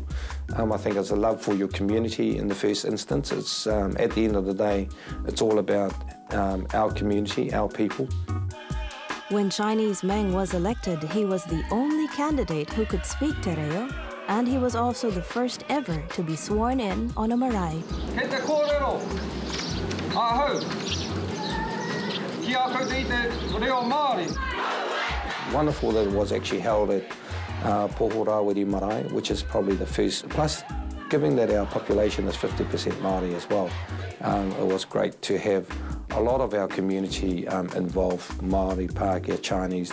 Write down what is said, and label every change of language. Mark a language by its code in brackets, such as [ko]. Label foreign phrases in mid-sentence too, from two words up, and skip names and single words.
[en] I think it's a love for your community in the first instance. It's at the end of the day, it's all about our community, our people. When Chinese Meng was elected, he was the only candidate who could speak Te Reo, and he was also the first ever to be sworn in on a marae. [mi] Kei te kōrero, ahau, ki a koutou i te reo Māori. [en] Wonderful that it was actually held at Pohorawiri Marae, which is probably the first. Plus, given that our population is 50% Māori as well, it was great to have a lot of our community involved, Māori, Pākehā, Chinese.